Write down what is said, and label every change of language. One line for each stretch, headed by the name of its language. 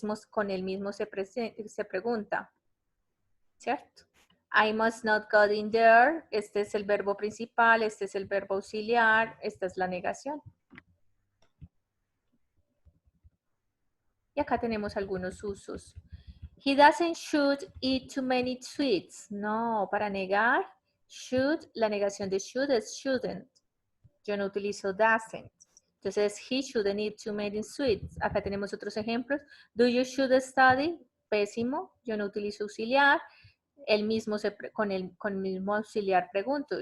Spanish: Con él mismo se pregunta, ¿cierto?
English: I must not go in there.
Spanish: Este es el verbo principal, este es el verbo auxiliar, esta es la negación. Y acá tenemos algunos usos.
English: He doesn't should eat too many sweets.
Spanish: No, para negar, should, la negación de should es shouldn't. Yo no utilizo doesn't.
English: Entonces, he shouldn't eat too many sweets.
Spanish: Acá tenemos otros ejemplos.
English: Do you should study?
Spanish: Pésimo. Yo no utilizo auxiliar. El mismo con el mismo auxiliar pregunto.